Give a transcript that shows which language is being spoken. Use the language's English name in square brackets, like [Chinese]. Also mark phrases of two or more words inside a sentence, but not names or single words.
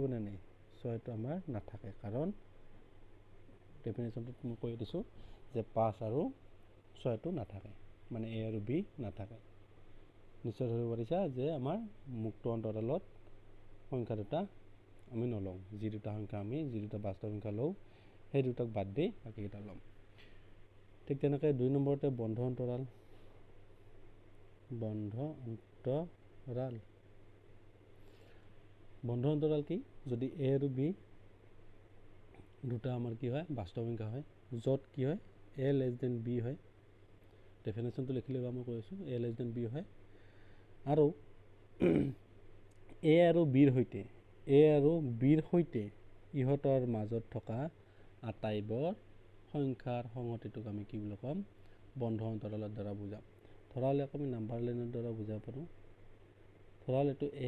[Assamese] নে নাই 6টো আমাৰ নাথাকে কাৰণ ডেফিনেশ্যনটোত মই কৈ দিছোঁ যে 5 আৰু 6টো নাথাকে মানে a আৰু b নাথাকে নিশ্চয় ধৰিব পাৰিছা যে আমাৰ মুক্ত অন্তৰালত সংখ্যা দুটা আমি নলওঁ যি দুটা সংখ্যা আমি যি দুটা বাস্তৱ সংখ্যা লওঁ সেই দুটাক বাদ দি বাকিটা ল'ম ঠিক তেনেকৈ 2 নম্বৰতে বন্ধ অন্তৰাল বন্ধ অন্তৰাল কি যদি a আৰু b দুটা আমাৰ কি হয় বাস্তৱ সংখ্যা হয় য'ত কি হয় [English] a less than b [Assamese] হয় ডেফিনেশ্যনটো লিখিলে মই কৈ আছোঁ [English] a less than b [Assamese] হয় আৰু a আৰু bৰ সৈতে ইহঁতৰ মাজত থকা আটাইবোৰ সংখ্যাৰ সংগতিটোক আমি কি বুলি ক'ম বন্ধ অন্তৰালৰ দ্বাৰা বুজাম ধৰা হ'লে আমি [English] number lineৰ [Assamese] দ্বাৰা বুজাব পাৰোঁ ধৰা হ'লে এইটো a